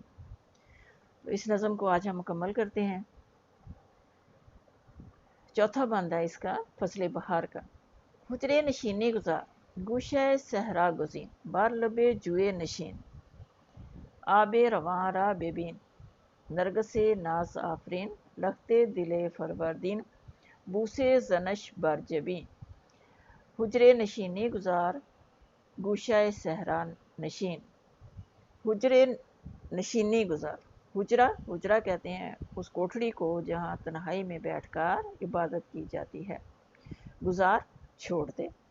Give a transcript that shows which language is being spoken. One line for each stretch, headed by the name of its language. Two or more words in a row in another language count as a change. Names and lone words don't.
Urdu: تو اس نظم کو آج ہم مکمل کرتے ہیں۔ چوتھا بند ہے اس کا، فصل بہار کا۔
Persian: حجرے نشینی گزار، گوشہ صحرا گزین، بار لبے جوئے نشین، آب رواں را ببین، نرگس ناز آفرین، لختے دل فروردین، بوسے زنش بر جبین۔ حجرے نشینی گزار، گوشہ صحرا نشین، حجرے نشینی گزار۔
Urdu: حجرہ کہتے ہیں اس کوٹھڑی کو جہاں تنہائی میں بیٹھ کر عبادت کی جاتی ہے۔ گزار چھوڑ دے۔